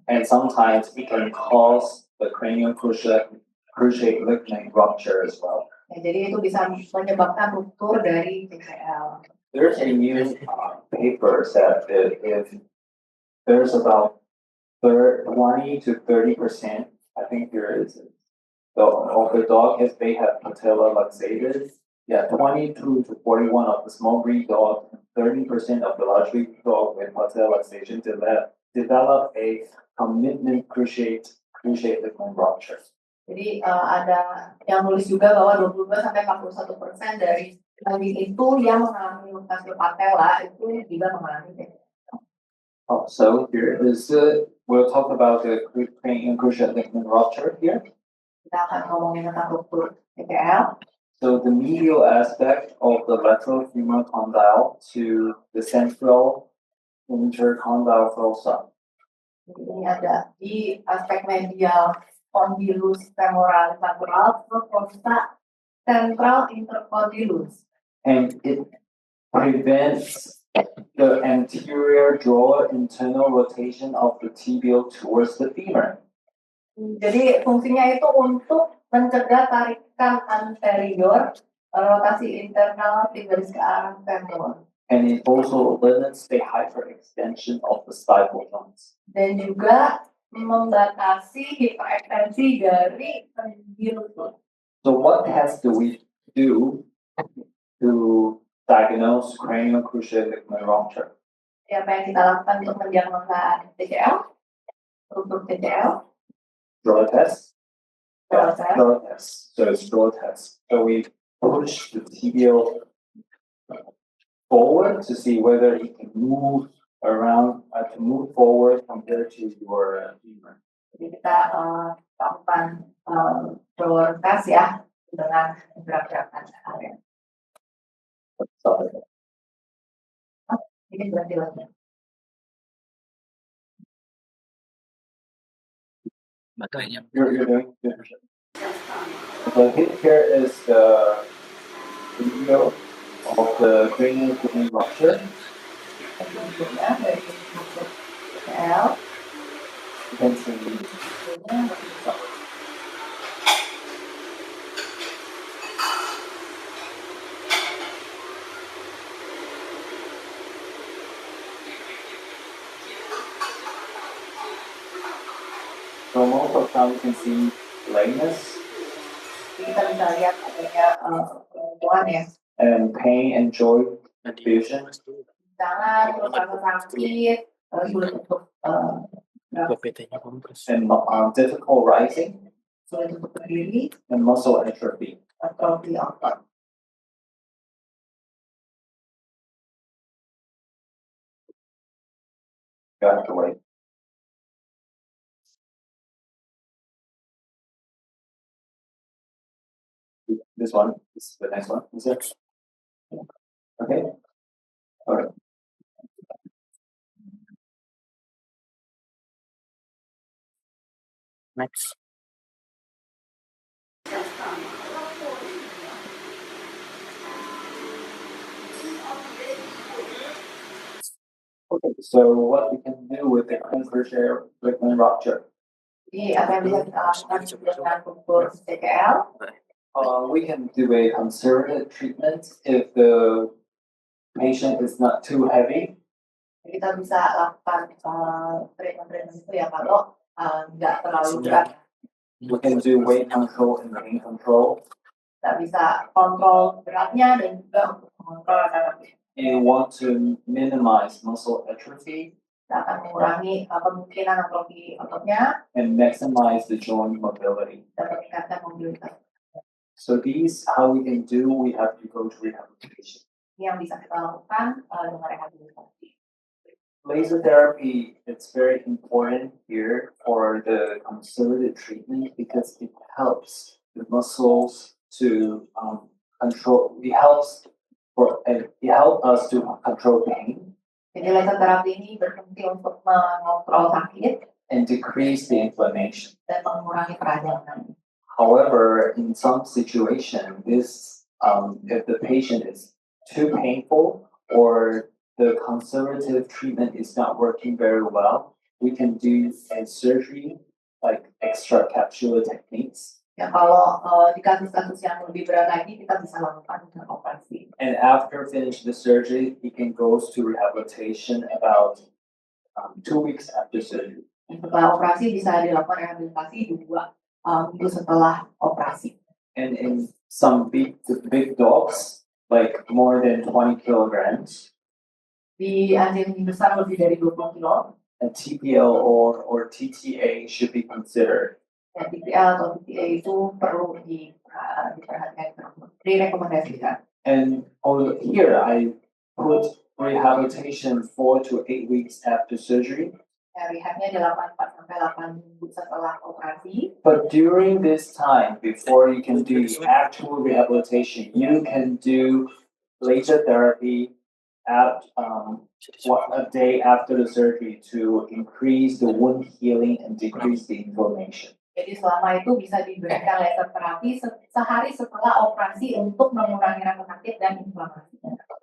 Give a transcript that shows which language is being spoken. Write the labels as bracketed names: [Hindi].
[English] And sometimes it can cause the cranial cruciate ligament rupture as well. [Indonesian] Ya, jadi itu bisa menyebabkan ruptur dari CCL. [English] There's a new paper that if there's about 20 to 30%, I think there is, of the dog, if they have patella luxated, 22 to 41 of the small breed dog, 30% of the large breed dog with patella luxation develop a commitment cruciate ligament rupture. [Indonesian] Jadi ada yang nulis juga bahwa 22-41% dari kambing itu yang mengalami mutasi patella itu juga mengalami CCL. [English] So here is we'll talk about the cranial cruciate ligament rupture here. [Indonesian] Kita akan ngomongin tentang ruptur CCL. [English] So the medial aspect of the lateral femoral condyle to the central intercondyle fossa. [Indonesian] Ini ada di aspek medial condylus femoralis lateral terus fossa central intercondylus. [English] And it prevents the anterior jaw internal rotation of the tibial towards the femur. [Indonesian] Jadi fungsinya itu untuk mencegah tarikan anterior rotasi internal tibialis ke arah femur. [English] And it also limits the hyperextension of the stifle joints. [Indonesian] Dan juga membatasi hiperekstensi dari sendi lutut. [English] So what tests do we do to diagnose cranial cruciate ligament rupture? [Indonesian] Apa yang kita lakukan untuk mendiagnosa CCL? Ruptur CCL? [English] Draw test. Draw test. Draw test. So it's draw test. So we push the tibial forward to see whether it can move around, to move forward compared to your femur. [Indonesian] Jadi kita lakukan draw test ya dengan gerak-gerakan area. Ini berarti lagi. Baterainya. [English] You're doing good. So here is the video of the cranial ligament rupture. [Indonesian] Videonya dari ruptur CCL. [English] You can see so most of the time you can see lameness [Indonesian] Kita bisa lihat adanya kelumpuhan ya. [English] and pain and joint fusion. [Indonesian] Tangan, terus rasa sakit, sulit untuk PT-nya kompres. [English] And difficult rising [Indonesian] sulit untuk berdiri, [English] and muscle atrophy. [Indonesian] atrofi otot. [English] You have to wait. This one, this is the next one. Is it? Okay. All right. Next. Okay. So what we can do with the cranial ligament rupture? [Indonesian] Jadi apa yang bisa kita lakukan dengan ruptur CCL? [English] We can do a conservative treatment if the patient is not too heavy. [Indonesian] Kita bisa lakukan treatment itu ya kalau nggak terlalu berat. [English] We can do weight control and pain control. [Indonesian] Kita bisa kontrol beratnya dan juga untuk mengontrol rasa sakit. [English] You want to minimize muscle atrophy [Indonesian] Kita akan mengurangi kemungkinan atrofi ototnya [English] and maximize the joint mobility. [Indonesian] dan meningkatkan mobilitas. [English] So these, how we can do, we have to go to rehabilitation. [Indonesian] Ini yang bisa kita lakukan dengan rehabilitasi. [English] laser therapy, it's very important here for the conservative treatment because it helps the muscles to control. It helps us to control pain. [Indonesian] Jadi laser terapi ini berfungsi untuk mengontrol sakit [English] And decrease the inflammation. [Indonesian] dan mengurangi peradangan. [English] However, in some situation, if the patient is too painful or the conservative treatment is not working very well, we can do a surgery like extracapsular techniques. [Indonesian] Ya kalau di kasus-kasus yang lebih berat lagi kita bisa lakukan dengan operasi. [English] And after finish the surgery, he can go to rehabilitation about 2 weeks after surgery. [Indonesian] Setelah operasi bisa dilakukan rehabilitasi 2 minggu setelah operasi. [English] And in some big dogs, like more than 20 kilograms, [Indonesian] Di anjing besar lebih dari 20 kilo, [English] a TPL or TTA should be considered. [Indonesian] ya TPL atau TTA itu perlu diperhatikan, direkomendasikan. [English] And over here, I put rehabilitation 4 to 8 weeks after surgery. [Indonesian] Ya, rehabnya 4 sampai 8 minggu setelah operasi. [English] But during this time, before you can do actual rehabilitation, you can do laser therapy at a day after the surgery to increase the wound healing and decrease the inflammation. [Indonesian] Jadi selama itu bisa diberikan laser terapi sehari setelah operasi untuk mengurangi rasa sakit dan inflamasinya.